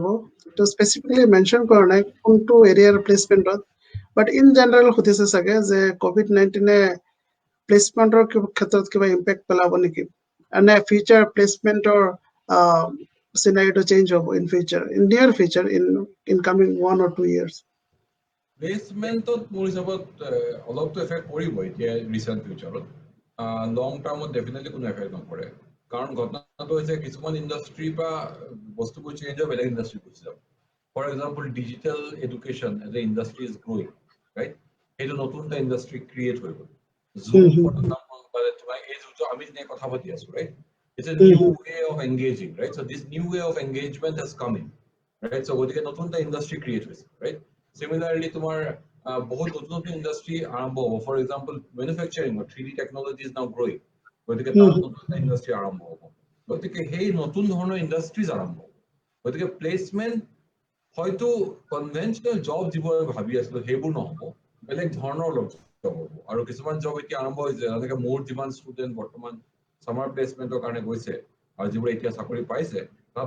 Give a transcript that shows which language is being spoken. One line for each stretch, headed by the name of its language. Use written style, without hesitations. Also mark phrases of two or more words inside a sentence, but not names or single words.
Assamese: তো
English: specifically mention
Assamese: কৰা নাই কোনটো এৰিয়াৰ প্লেচমেন্টত,
English: but in general
Assamese: সুধিছে চাগে যে COVID-19 প্লেচমেন্টৰ ক্ষেত্ৰত কিবা ইম্পেক্ট পেলাব নেকি, নে ফিউচাৰ প্লেচমেন্টৰ চিনাৰিটো চেঞ্জ হ'ব
English: in future, in near future, in coming 1 or 2 years?
Assamese: প্লেচমেণ্টত মোৰ হিচাপত অলপতো এফেক্ট কৰিব এতিয়া ৰিচেণ্ট ফিউচাৰত, লং টাৰ্মত ডেফিনেটলি কোনো এফেক্ট নকৰে। কাৰণ ঘটনাটো হৈছে কিছুমান ইণ্ডাষ্ট্ৰীৰ পৰা বস্তুবোৰ চেঞ্জ হৈ বেলেগ ইণ্ডাষ্ট্ৰী গুচি যাব।
English: for example digital education as a industry is growing, right?
Assamese: সেইটো নতুন এটা ইণ্ডাষ্ট্ৰী ক্ৰিয়েট হৈ গ'ল। জুম
English: for example,
Assamese: তোমাৰ এই যোনটো আমি যেনেকৈ কথা পাতি আছো, ৰাইট?
English: It's a new way of engaging, right? So this new way of engagement has come in, right?
Assamese: So গতিকে নতুন এটা ইণ্ডাষ্ট্ৰী ক্ৰিয়েট হৈছে,
English: right? Similarly,
Assamese: তোমাৰ বহুত নতুন নতুন ইণ্ডাষ্ট্ৰী আৰম্ভ হ'ব।
English: for example manufacturing, 3D technology is now growing.
Assamese: গতিকে তাত নতুন এটা ইণ্ডাষ্ট্ৰি আৰম্ভ হ'ব গতিকে সেই নতুন ধৰণৰ ইণ্ডাষ্ট্ৰিজ আৰম্ভ হ'ব গতিকে প্লেচমেণ্ট হয়তো
English: conventional job
Assamese: যিবোৰ ভাবি আছিলো সেইবোৰ নহ'ব বেলেগ ধৰণৰ জব হ'ব আৰু কিছুমান জব এতিয়া আৰম্ভ হৈছে যেনেকৈ মোৰ যিমান ষ্টুডেণ্ট বৰ্তমান ছামাৰ প্লেচমেণ্টৰ কাৰণে গৈছে আৰু যিবোৰ এতিয়া চাকৰি পাইছে তাহাঁতৰ